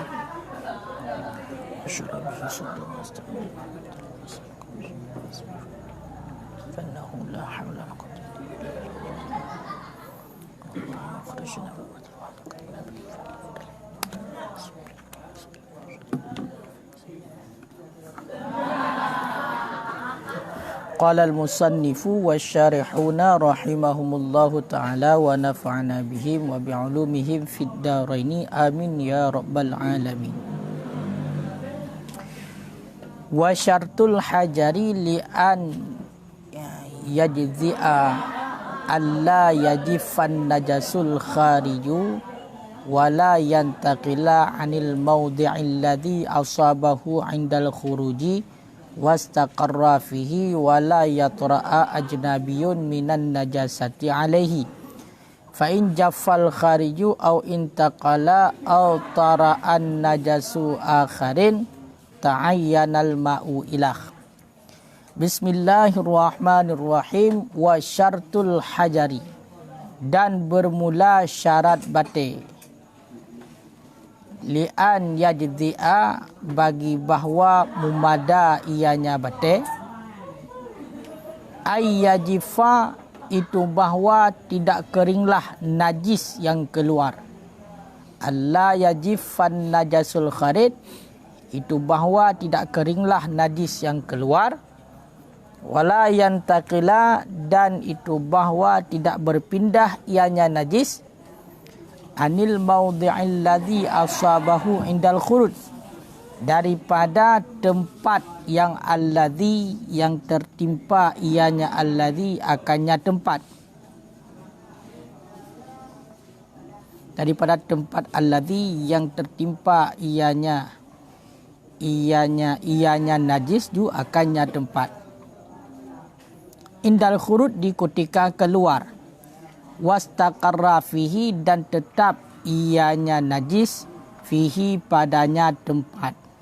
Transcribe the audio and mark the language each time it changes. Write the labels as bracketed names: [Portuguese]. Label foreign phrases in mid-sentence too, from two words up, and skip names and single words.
[Arabic] أشهد أن لا إله إلا الله لا حول ولا قوة إلا بالله. قال المصنف والشارحون رحمهم الله تعالى ونفعنا بهم وبعلومهم في الدارين آمين يا رب العالمين. وشرط الحجر لأن يجزئ ألا يجف النجس الخارج و لا ينتقل عن الموضع الذي أصابه عند الخروج واستقر فيه ولا يطرأ أجنبي من النجاسة عليه فإن جف الخارج أو انتقل أو طرأ نجس آخر تعين الماء إليه. بسم الله الرحمن الرحيم. وشرط الحجر, [Malay] dan bermula syarat bate, [Arabic] لأن يجزئ, [Malay] bagi bahwa mumada ianya bate, ayyajifa, itu bahwa tidak keringlah najis yang keluar, [Arabic] ألا يجف النجس [Malay] kharid, itu bahwa tidak keringlah najis yang keluar, [Arabic] ولا ينتقل, [Malay] dan itu bahwa tidak berpindah ianya najis, [Arabic] عن الموضع الذي أصابه عند الخروج, [Malay] daripada tempat yang alladzi, yang tertimpa ianya alladzi, akannya tempat, daripada tempat alladzi yang tertimpa ianya najis ju akannya tempat, [Arabic] عند الخروج, [Malay] di ketika keluar, [Arabic] واستقر فيه, [Malay] dan tetap ianya najis, fihi, padanya tempat,